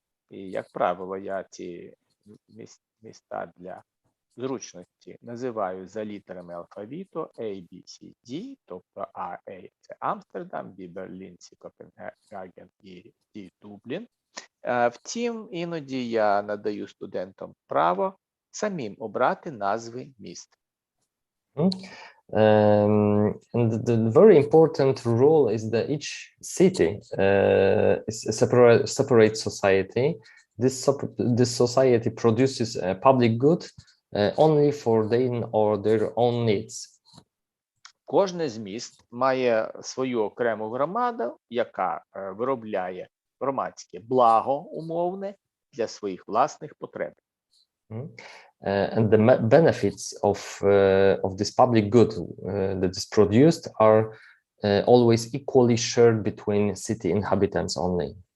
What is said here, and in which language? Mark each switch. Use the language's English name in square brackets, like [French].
[Ukrainian] І, як правило, я ці міста для зручності називаю за літерами алфавіту A, B, C, D, тобто А – це Амстердам, B – Берлін, C – Копенгаген і D – Дублін. Втім, іноді я надаю студентам право самим обрати назви міст. [English] And the very important rule is that each city is a separate society. This society produces a public good only for their own needs. [Ukrainian] Кожне з міст має свою окрему громаду, яка виробляє громадське благо умовне для своїх власних потреб. [English] And the benefits of this public good that is produced are always equally shared between city inhabitants only.